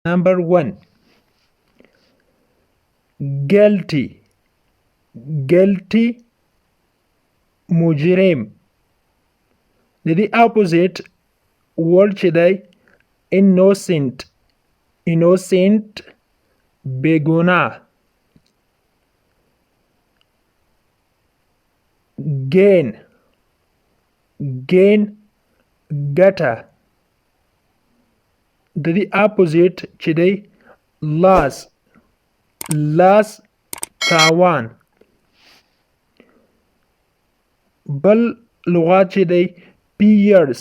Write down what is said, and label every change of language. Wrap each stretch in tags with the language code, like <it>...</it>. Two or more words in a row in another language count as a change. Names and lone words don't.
<en>Number 1. Guilty. Guilty.</en> <ps>مجرم. د دې</ps> <en>opposite word</en> <ps>چې دی innocent. innocent بېګناه.</ps> <en>gain.</en> <ps>gain ګټه. د دې opposite چې دی loss. loss تاوان. بل لغات چې دی fierce.</ps>